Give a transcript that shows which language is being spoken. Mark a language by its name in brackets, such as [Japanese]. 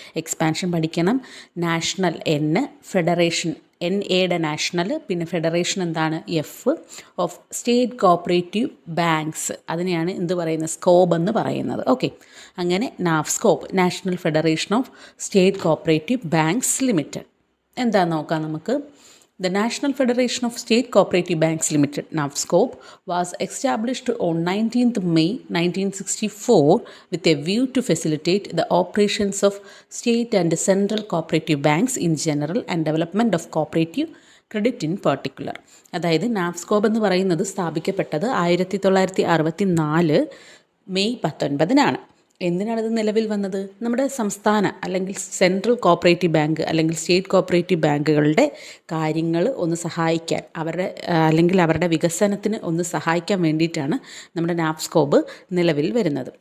[Malayalam] Expansion പഠിക്കണം. National federation എയുടെ national, പിന്നെ ഫെഡറേഷൻ എന്താണ്? ഓഫ് സ്റ്റേറ്റ് കോപ്പറേറ്റീവ് ബാങ്ക്സ്, അതിനെയാണ് എന്ത് പറയുന്നത്? സ്കോബ് എന്ന് പറയുന്നത്. ഓക്കെ, അങ്ങനെ നാഫ്സ്കോബ്, national federation of state cooperative banks limited. എന്താണെന്ന് നോക്കാം നമുക്ക്. [English] The National Federation of State Cooperative Banks Limited, NAFSCOB, was established on 19th May 1964 with a view to facilitate the operations of state and central cooperative banks in general and development of cooperative credit in particular. [Malayalam] അതായത് നാഫ്സ്കോബ് എന്ന് പറയുന്നത് സ്ഥാപിക്കപ്പെട്ടത് 1964 May 19-നാണ്. എന്തിനാണിത് നിലവിൽ വന്നത്? നമ്മുടെ സംസ്ഥാന അല്ലെങ്കിൽ central cooperative bank അല്ലെങ്കിൽ state cooperative ബാങ്കുകളുടെ കാര്യങ്ങൾ ഒന്ന് സഹായിക്കാൻ, അവരുടെ വികസനത്തിന് ഒന്ന് സഹായിക്കാൻ വേണ്ടിയിട്ടാണ് നമ്മുടെ നാഫ്സ്കോബ് നിലവിൽ വരുന്നത്.